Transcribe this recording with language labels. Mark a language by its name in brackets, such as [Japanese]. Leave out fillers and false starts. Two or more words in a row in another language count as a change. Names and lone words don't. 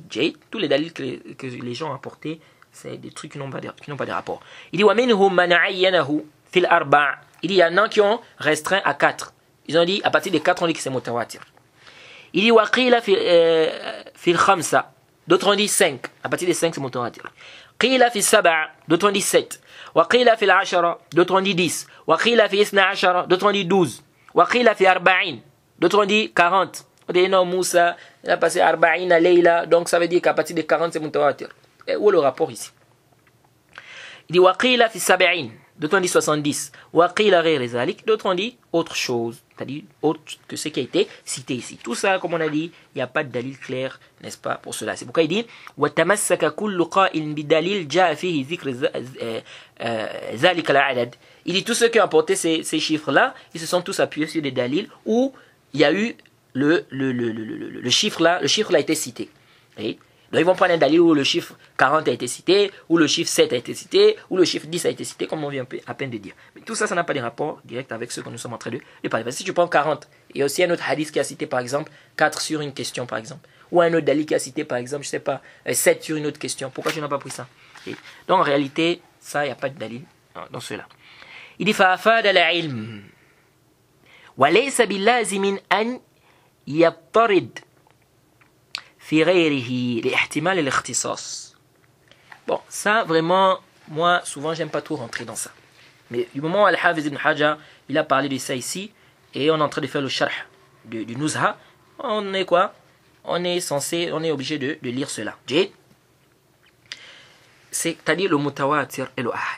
[French] Tous les dalils que les gens ont apportés, c'est des trucs qui n'ont pas de rapport. Il dit, il y en a qui ont restreint à 4. Ils ont dit, à partir de 4, on dit que c'est mutawatir. Il dit, [Arabic] وقيل في الخمسة. [French] D'autres ont dit 5. À partir de 5, c'est mutawatir. [Arabic] قيل في سبعة. [French] D'autres ont dit 7. [Arabic] وقيل في العشرة. [French] D'autres ont dit 10. [Arabic] وقيل في اثني عشر. [French] D'autres ont dit 12. [Arabic] وقيل في أربعين. [French] D'autres ont dit 40. On dit, non, Moussa, il a passé arba'in à Leila. Donc ça veut dire qu'à partir de 40, c'est mutawatir. Et où est le rapport ici? Il dit, [Arabic] وقيل في سبعين. [French] D'autres ont dit 70. [Arabic] وقيل غير ذلك. [French] D'autres ont dit autre chose. C'est-à-dire autre que ce qui a été cité ici. Tout ça, comme on a dit, il n'y a pas de dalil clair, n'est-ce pas, pour cela. C'est pourquoi il dit [Arabic] وَتَمَسَّكَ كُلُّ قَائِلٍ بِدَلِيلٍ جَاءَ فِيهِ ذِكْرِ ذَلِكَ الْعَدَدِ. [French] Il dit tous ceux qui ont apporté ces chiffres-là, ils se sont tous appuyés sur des dalils où il y a eu le chiffre-là a été cité. Et donc ils vont prendre un dalil où le chiffre 40 a été cité, où le chiffre 7 a été cité, où le chiffre 10 a été cité, comme on vient à peine de dire. Mais tout ça, ça n'a pas de rapport direct avec ce que nous sommes en train de parler. Parce que si tu prends 40, il y a aussi un autre hadith qui a cité par exemple 4 sur une question par exemple. Ou un autre dalil qui a cité par exemple, je sais pas, 7 sur une autre question. Pourquoi tu n'as pas pris ça? Et donc en réalité, ça, il n'y a pas de dalil dans cela. Il dit [Arabic] فَأَفَادَ الْعِلْمِ وَلَيْسَ بِاللَّازِمٍ أَنْ يَطَّرِدْ في غيره لاحتمال الاختصاص. [French] Bon, ça vraiment, moi souvent j'aime pas trop rentrer dans ça. Mais du moment où Al-Hafiz ibn Hajar, il a parlé de ça ici, et on est en train de faire le sharh du Nuzha, on est quoi? On est obligé de lire cela. C'est-à-dire le mutawatir et le ahad.